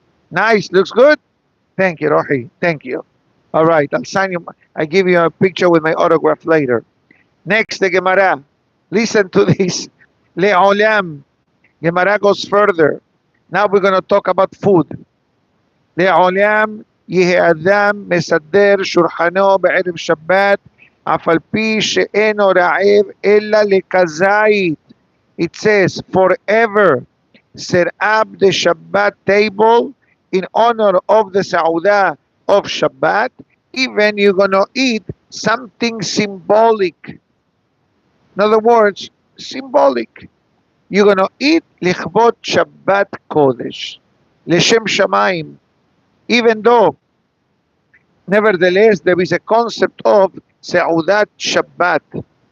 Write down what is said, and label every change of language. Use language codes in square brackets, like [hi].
[en] Nice. Looks good. Thank you, Rohi. Thank you. All right. I'll sign you. I give you a picture with my autograph later. Next, the Gemara. Listen to this. Le'olam Gemara goes further. Now we're going to talk about food. [he] לעולם יהא אדם מסדר שולחנו בערב שבת, אף על פי שאינו רעב אלא לכזית. [en] It says, forever set up the Shabbat table in honor of the Saudah of Shabbat, even you're going to eat something symbolic. In other words, symbolic. You're going to eat לכבוד Shabbat Kodesh, [he] לשם שמיים, [en] even though, nevertheless, there is a concept of Saudat Shabbat.